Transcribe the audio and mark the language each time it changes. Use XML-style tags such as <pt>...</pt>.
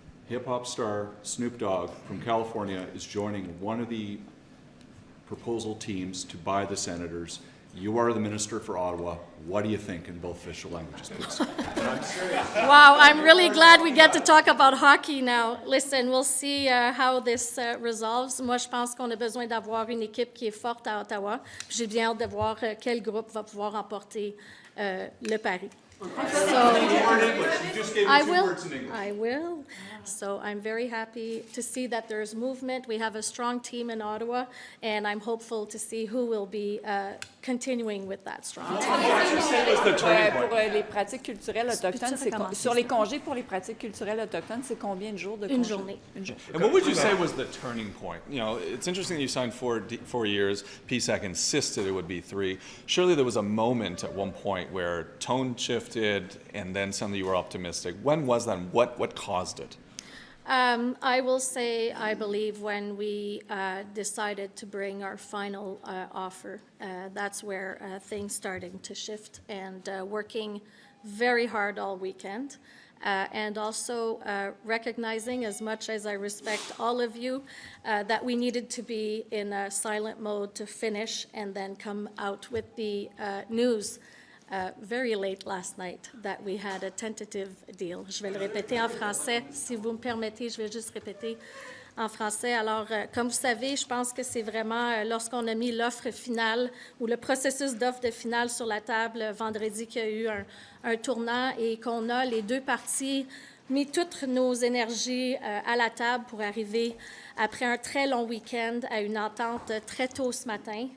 <en>Hip-hop star Snoop Dogg from California is joining one of the proposal teams to buy the senators. You are the minister for Ottawa. What do you think in both official languages, please? Wow, I'm really glad we get to talk about hockey now. Listen, we'll see how this resolves.</en> <fr>Moi, je pense qu'on a besoin d'avoir une équipe qui est forte à Ottawa. J'ai bien hâte de voir quel groupe va pouvoir remporter le pari.</fr> <en>I will. So I'm very happy to see that there's movement. We have a strong team in Ottawa, and I'm hopeful to see who will be continuing with that strong team.</en> <fr>Pour les pratiques culturelles autochtones, sur les congés pour les pratiques culturelles autochtones, c'est combien de jours de congés? Une journée.</fr> <en>And what would you say was the turning point? You know, it's interesting that you signed 4 years. PSAC insisted it would be 3. Surely there was a moment at one point where tone shifted and then suddenly you were optimistic. When was that and what caused it? I will say, I believe, when we decided to bring our final offer, that's where things started to shift, and working very hard all weekend. And also recognizing, as much as I respect all of you, that we needed to be in a silent mode to finish and then come out with the news very late last night that we had a tentative deal.</en> <fr>Je vais le répéter en français. Si vous me permettez, je vais juste répéter en français. Alors, comme vous savez, je pense que c'est vraiment lorsqu'on a mis l'offre finale ou le processus d'offre de finale sur la table vendredi qu'il y a eu un tournant et qu'on a les deux parties mis toutes nos énergies à la table pour arriver après un très long week-end à une entente très tôt ce matin.</fr>